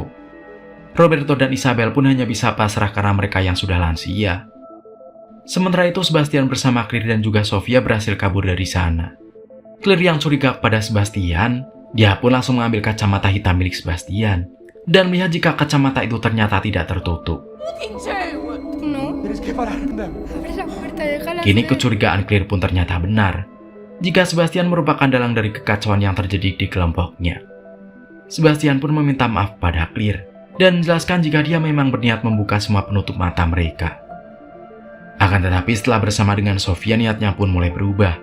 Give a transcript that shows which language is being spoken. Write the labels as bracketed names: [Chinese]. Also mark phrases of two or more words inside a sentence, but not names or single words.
[Indonesian] Roberto dan Isabel pun hanya bisa pasrah karena mereka yang sudah lansia. Sementara itu Sebastian bersama Claire dan juga Sofia berhasil kabur dari sana. Claire yang curiga kepada Sebastian, dia pun langsung mengambil kacamata hitam milik Sebastian dan melihat jika kacamata itu ternyata tidak tertutup. [Spanish] No. Tienes que parar. Abre la puerta, déjala. [Indonesian] Kini kecurigaan Claire pun ternyata benar, jika Sebastian merupakan dalang dari kekacauan yang terjadi di kelompoknya. Sebastian pun meminta maaf pada Claire dan menjelaskan jika dia memang berniat membuka semua penutup mata mereka. Akan tetapi setelah bersama dengan Sofia, niatnya pun mulai berubah.